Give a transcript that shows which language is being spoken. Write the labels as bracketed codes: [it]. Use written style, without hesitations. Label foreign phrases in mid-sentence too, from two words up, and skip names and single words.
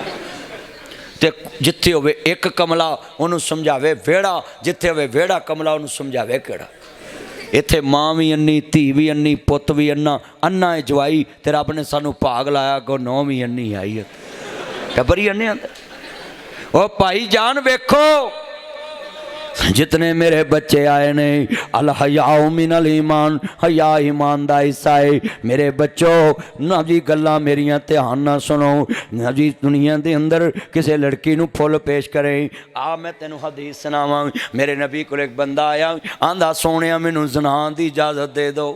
[pa] تے جتھے ہووے ایک کملا اوہنوں سمجھاوے ویڑا، جتھے ہووے ویڑا کملا اوہنوں سمجھاوے کیڑا. اتھے ماں بھی انھی، دھی بھی انھی، پت بھی انھا، انھا ہے جوائی، تے رب نے سانو بھاگ لایا کو نو بھی انھی آئی ہے، ٹبر ہی انھے آندا. او بھائی جان ویکھو جتنے میرے بچے آئے نے, [ar] الحياء من الإيمان, [pa] حیا ایمان دا حصہ ہے. میرے بچوں نا جی گلاں میریاں دھیان نا سنو نا جی. دنیا دے اندر کسی لڑکی نوں پھل پیش کریں، آ میں تینوں حدیث سناواں. میرے نبی کول ایک بندہ آیا، آندا سوہنیا مینوں زنا دی اجازت دے دو.